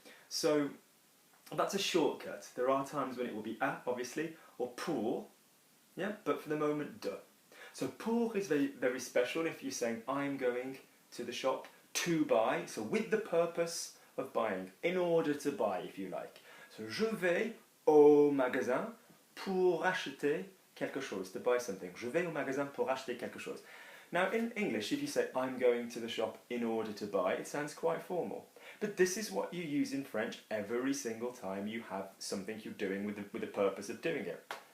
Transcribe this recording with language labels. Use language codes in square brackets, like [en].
[en] So that's a shortcut. There are times when it will be a, obviously, or pour, yeah? But for the moment, de. So pour is very, very special if you're saying, I'm going to the shop to buy, so with the purpose of buying, in order to buy, if you like. [fr] So je vais au magasin pour acheter quelque chose, [en] to buy something. [fr] Je vais au magasin pour acheter quelque chose. [en] Now in English, if you say I'm going to the shop in order to buy, it sounds quite formal. But this is what you use in French every single time you have something you're doing with the purpose of doing it.